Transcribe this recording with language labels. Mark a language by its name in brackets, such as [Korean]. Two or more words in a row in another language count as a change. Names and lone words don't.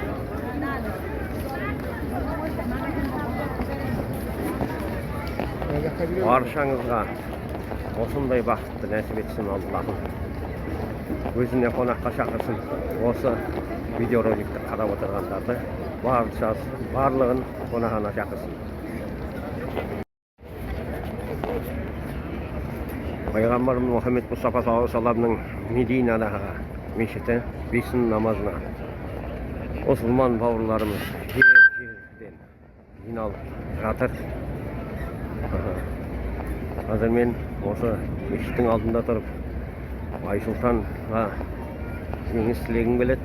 [Kazakh] Баршаңызға осындай бақытты нәсіп етсін Аллахым. Өзіне қонаққа шақырсын. Осы видеороликті қарап отырғандарды барлығын қонағына шақырсын. Пайғамбарымыз Мұхаммед Мұстафа [Arabic] صلى الله عليه وسلم [Kazakh] Мединадағы мешіті бесін намазына мұсылман бауырларымыз жер-жерден жиналып жатыр. Қазір мен осы мешіттің алдында тұрып Айсұлтанға жеңіс тілегім келеді.